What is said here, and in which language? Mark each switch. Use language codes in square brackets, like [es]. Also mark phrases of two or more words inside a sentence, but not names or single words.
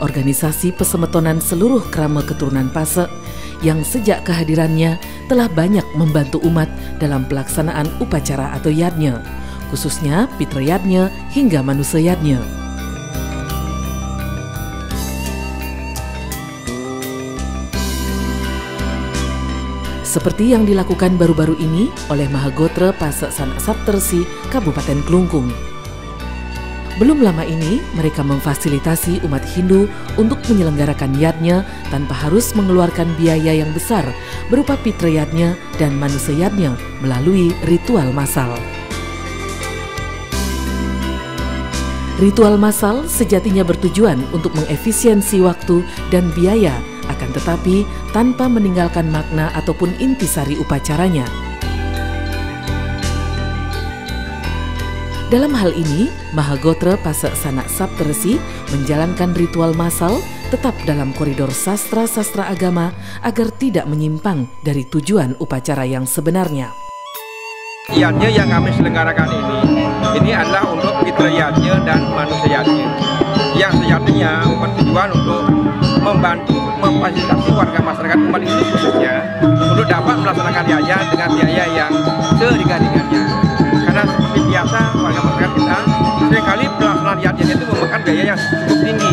[id] organisasi pesemetonan seluruh krama keturunan Pase yang sejak kehadirannya telah banyak membantu umat dalam pelaksanaan upacara atau yadnya, khususnya pitra yadnya hingga manusia yadnya. Seperti yang dilakukan baru-baru ini oleh Mahagotra Pase Sanak Saptersi Kabupaten Kelungkung. Belum lama ini mereka memfasilitasi umat Hindu untuk menyelenggarakan yadnya tanpa harus mengeluarkan biaya yang besar berupa pitra yadnya dan manusia yadnya melalui ritual massal. Ritual massal sejatinya bertujuan untuk mengefisiensi waktu dan biaya, akan tetapi tanpa meninggalkan makna ataupun intisari upacaranya. Dalam hal ini, Mahagotra Pase Sanak Saptersi menjalankan ritual massal tetap dalam koridor sastra-sastra agama agar tidak menyimpang dari tujuan upacara yang sebenarnya. Yadnya yang kami selenggarakan ini adalah untuk pitra yadnya dan manusia yadnya, yang sejatinya bertujuan untuk membantu memfasilitasi warga masyarakat umat Hindu khususnya untuk dapat melaksanakan yad dengan biaya yang seringan-ringannya. Karena seperti biasa warga masyarakat kita seringkali pelaksanaan yadnya itu memakan biaya yang cukup tinggi.